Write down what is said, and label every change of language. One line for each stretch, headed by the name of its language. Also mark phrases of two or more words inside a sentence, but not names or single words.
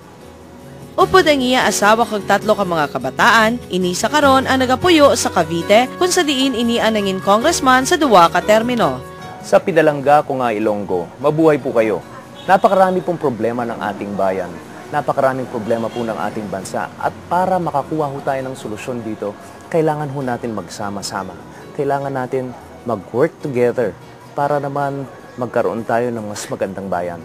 Hiligaynon: Upod ang iya asawa kag tatlo ka mga kabataan, ini sa karon ang nagapuyo sa Cavite kung sa diin ini ang nangin congressman sa duwa ka termino. Sa Pinalangga ko nga Ilonggo,
Filipino: mabuhay po kayo. Napakarami pong problema ng ating bayan. Napakaraming problema po ng ating bansa. At para makakuha ho tayo ng solusyon dito, kailangan ho natin magsama-sama. Kailangan natin mag-
English: work together
Filipino: para naman magkaroon tayo ng mas magandang bayan.